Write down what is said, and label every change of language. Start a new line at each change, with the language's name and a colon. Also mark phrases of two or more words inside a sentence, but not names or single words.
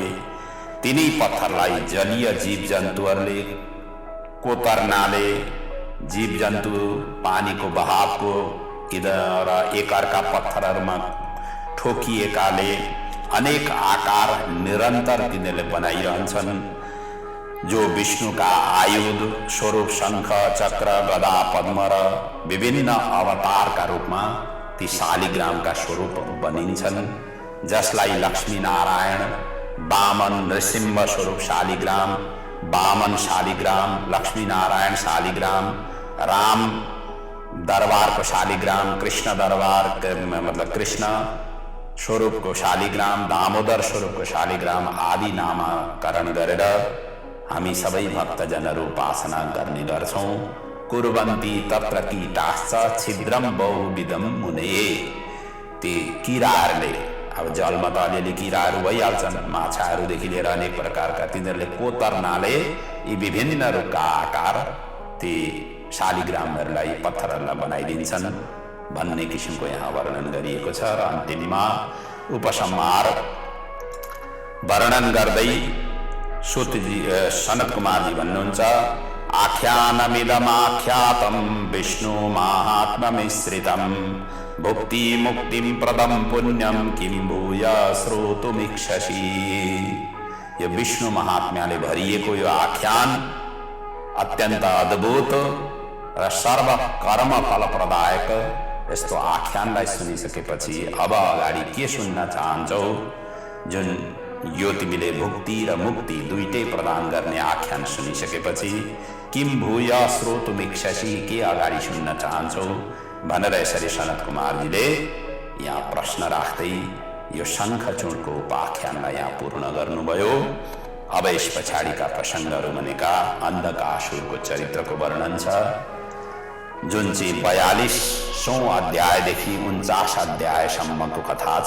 Nepali: तिनै पत्थरलाई जलीय जीव जन्तुहरूले कोतर्नाले, जीव जन्तु पानीको बहावको र एकअर्का पत्थरहरूमा ठोकिएकाले अनेक आकार निरन्तर तिनीहरूले बनाइरहन्छन्। जो विष्णुका आयुध स्वरूप शङ्ख, चक्र, गदा, पद्म र विभिन्न अवतारका रूपमा ती शालिग्रामका स्वरूप बनिन्छन्, जसलाई लक्ष्मी नारायण, वामन नृसिंह स्वरूप शालिग्राम, वामन शालिग्राम, लक्ष्मी नारायण शालिग्राम, राम दरबारको शालिग्राम, कृष्ण दरबार मतलब कृष्ण स्वरूपको शालिग्राम, दामोदर स्वरूपको शालिग्राम आदि नामकरण गरेर हामी सबै भक्तजनहरू उपासना गर्ने गर्छौं।
Sanskrit: कुर्वन्ति तत्र कीटाश्च छिद्रम बहुविधम मुने।
Nepali: ती किराहरूले, अब जलमा त अलिअलि किराहरू भइहाल्छन्, माछाहरूदेखि लिएर अनेक प्रकारका, तिनीहरूले कोतर्नाले यी विभिन्न रूपका आकार ती शालिग्रामहरूलाई, पत्थरहरूलाई बनाइदिन्छन् भन्ने किसिमको यहाँ वर्णन गरिएको छ। र अन्तिममा उपसंहार वर्णन गर्दै सूतजी सनत कुमारजी भन्नुहुन्छ,
Sanskrit: आख्यानमिदमाख्यातं विष्णु माहात्म्यमिश्रितं भुक्ति मुक्तिं प्रदं पुण्यं किं भूय श्रोतुमिच्छसि।
Nepali: यो विष्णु महात्म्यले भरिएको यो आख्यान अत्यन्त अद्भुत र सर्व कर्म फलप्रदायक। यस्तो आख्यानलाई सुनिसकेपछि अब अगाडि के सुन्न चाहन्छौ, जुन यो तिमीले भुक्ति र मुक्ति दुईटै प्रदान गर्ने आख्यान सुनिसकेपछि
Sanskrit: किम भूय श्रोतुमिच्छसि,
Nepali: के अगाडि सुन्न चाहन्छौ भनेर यसरी सनत कुमारजीले यहाँ प्रश्न राख्दै यो शङ्खचूडको उपाख्यानलाई यहाँ पूर्ण गर्नुभयो। अब यस पछाडिका प्रसङ्गहरू भनेका अन्धकासुरको चरित्रको वर्णन छ, जुन चाहिँ 42औं अध्यायदेखि 49 अध्यायसम्मको कथा छ।